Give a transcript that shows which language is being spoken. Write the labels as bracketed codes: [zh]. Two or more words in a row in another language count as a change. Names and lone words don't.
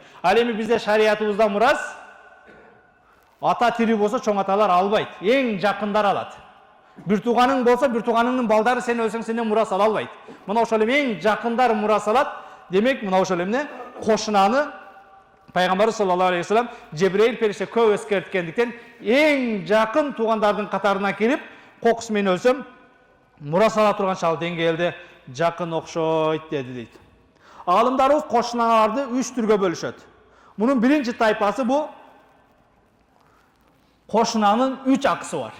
[ky] Ал эми бизде шариятыбызда мурас ата тири болсо чоң аталар албайт, эң жакындар алат. Бир тууганың болсо, бир тууганыңдын балдары сен өлсөң сенден мурас ала албайт. Мына ошол эң жакындар мурас алат. Демек мына ошол эмне кошунаны Пайгамбар [ar] صلى الله عليه وسلم [ky] Жебреил периште көп эскерткендиктен эң жакын туугандардын катарына кирип, кокус мен өлсөм мурас ала турган чал деңгээлде жакын окшойт деди дейт. Алымдарыбыз кошуналарды 3 түргө бөлүшөт. Мунун биринчи тайпасы бул кошунанын 3 акысы бар.